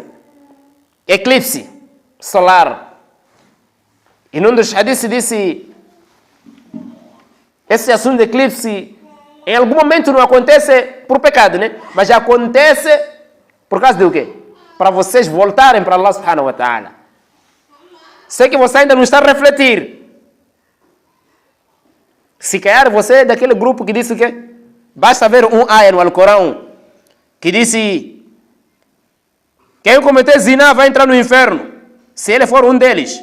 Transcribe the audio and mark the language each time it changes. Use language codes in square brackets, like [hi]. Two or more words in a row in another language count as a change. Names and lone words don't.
[pt] Eclipse solar. E num dos hadiths disse, esse assunto de eclipse, em algum momento não acontece por pecado, né? Mas acontece por causa do quê? Para vocês voltarem para Allah [ar] سبحانه وتعالى. [pt] Sei que você ainda não está a refletir. Se calhar você é daquele grupo que disse que basta ver um ayah no Alcorão que disse: quem cometer zina vai entrar no inferno, se ele for um deles.